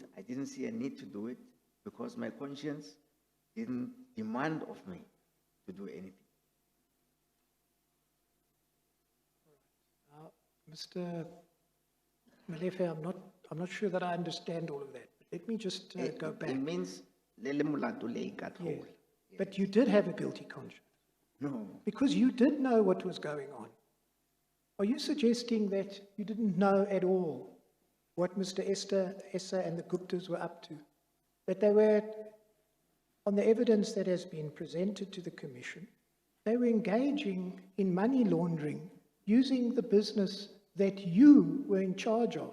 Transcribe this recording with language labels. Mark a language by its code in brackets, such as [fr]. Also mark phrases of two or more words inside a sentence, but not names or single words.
[en] I didn't see a need to do it because my conscience didn't demand of me to do anything. Mr. Malefe, I'm not sure that I understand all of that. Let me just go back. It means [nso] lele molato le ikathola. [en] Yes. But you did have a guilty conscience. No. Because you did know what was going on. Are you suggesting that you didn't know at all what Mr. Esa and the Guptas were up to? That they were, on the evidence that has been presented to the Commission, they were engaging in money laundering using the business that you were in charge of?